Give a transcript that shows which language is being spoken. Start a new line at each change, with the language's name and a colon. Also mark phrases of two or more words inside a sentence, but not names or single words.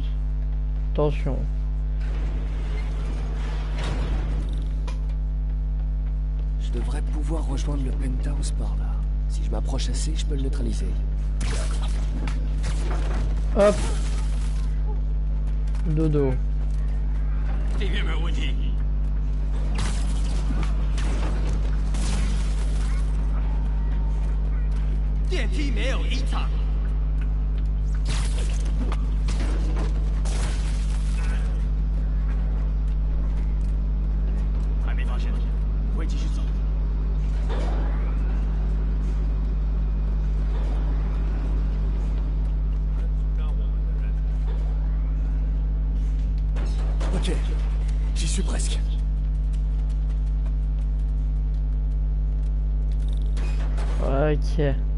French: Attention. Je devrais pouvoir rejoindre le penthouse par là. Si je m'approche assez, je peux le neutraliser. Hop. Dodo.
Chinese: 这边没有问题。电梯没有异常。还没发现，会继续走。
French: Ok, j'y suis presque. Ok.